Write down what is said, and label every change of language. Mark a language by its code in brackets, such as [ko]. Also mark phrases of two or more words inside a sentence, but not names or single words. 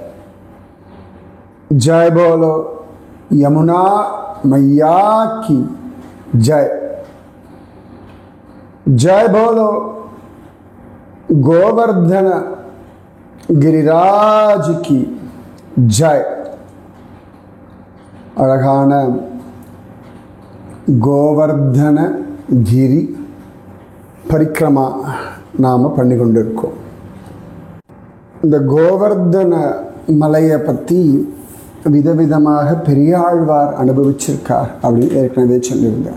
[hi] जय बोलो यमुना मैया की जय। जय बोलो गोवर्धन गिरिराज की जय। [ta] अழகான கோவர்தன கிரி பரிக்ரமா நாம பண்ணி கொண்டிருக்கோம். இந்த கோவர்தன மலையை பற்றி விதவிதமாக பெரியாழ்வார் அனுபவிச்சிருக்கார் அப்படின்னு ஏற்கனவே சொல்லியிருந்தார்.